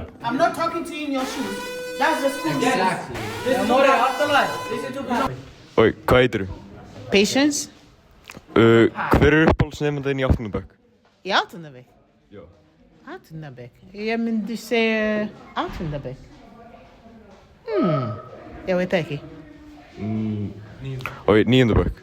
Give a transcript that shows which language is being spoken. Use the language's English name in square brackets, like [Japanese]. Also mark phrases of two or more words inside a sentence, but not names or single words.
[English] I'm not talking to you in your shoes. That's the school. Exactly. [Icelandic] Oi, hvað heitir þú? Patience? Hver er uppáhaldsnemandaðinn í 8. bekk? Í 8. bekk? Já. 8. bekk? Ég myndi segja 8. bekk. Ég veit ekki. Oi, 9. bekk.